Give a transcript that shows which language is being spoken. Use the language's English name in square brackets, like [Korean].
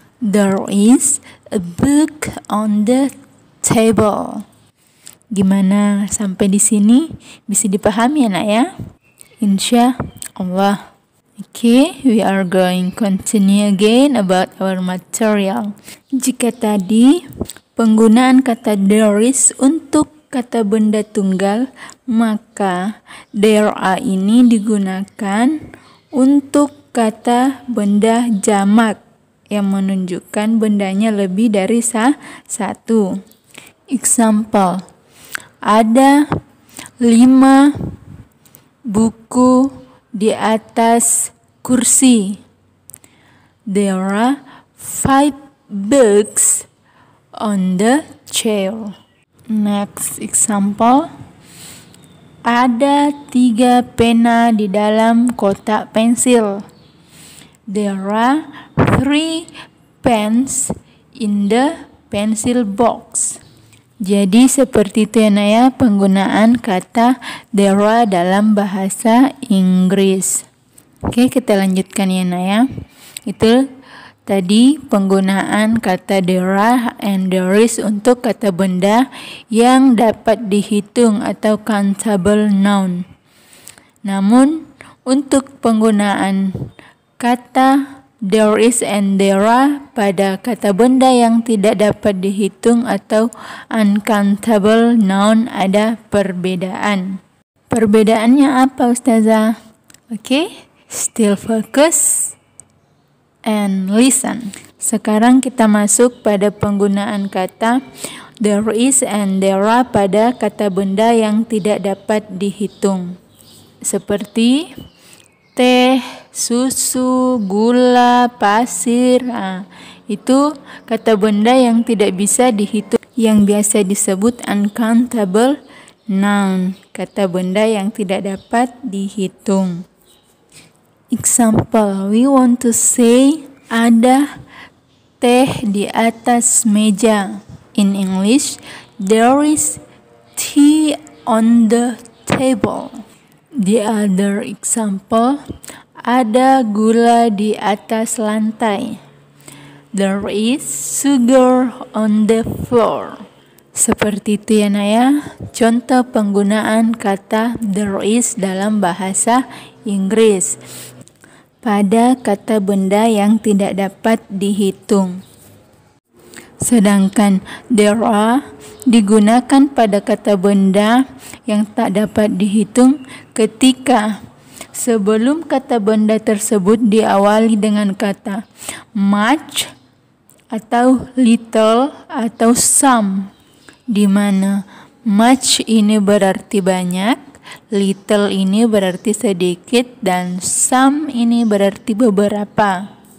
[English] There is a book on the table. [Indonesian] Gimana sampai di sini? Bisa dipahami ya nak ya? [English] Insya Allah. Okay, we are going continue again about our material. [Indonesian] Jika tadi penggunaan kata there is untuk kata benda tunggal, maka there are ini digunakan untuk kata benda jamak yang menunjukkan bendanya lebih dari satu. [English] Example, [Indonesian] ada 5 buku di atas kursi. [English] There are 5 books on the chair. Next example, [Indonesian] ada 3 pena di dalam kotak pensil. [English] There are 3 pens in the pencil box. [Indonesian] Jadi seperti itu ya nak ya, penggunaan kata there are dalam bahasa Inggris. Oke, kita lanjutkan ya nak ya. Itu tadi penggunaan kata there are and there is untuk kata benda yang dapat dihitung atau countable noun. Namun untuk penggunaan kata there is and there are pada kata benda yang tidak dapat dihitung atau uncountable noun ada perbedaan. Perbedaannya apa Ustazah? [English] Oke, still focus and listen. [Indonesian] Sekarang kita masuk pada penggunaan kata there is and there are pada kata benda yang tidak dapat dihitung. Seperti teh, susu, gula, pasir. Itu kata benda yang tidak bisa dihitung, yang biasa disebut uncountable noun, kata benda yang tidak dapat dihitung. [English] Example, we want to say [Indonesian] ada teh di atas meja. [English] In English, there is tea on the table. The other example, [Indonesian] ada gula di atas lantai. [English] There is sugar on the floor. [Indonesian] Seperti itu ya nak ya, contoh penggunaan kata there is dalam bahasa Inggris pada kata benda yang tidak dapat dihitung. Sedangkan there are digunakan pada kata benda yang tak dapat dihitung ketika sebelum kata benda tersebut diawali dengan kata much atau little atau some, di mana much ini berarti banyak, little ini berarti sedikit, dan some ini berarti beberapa.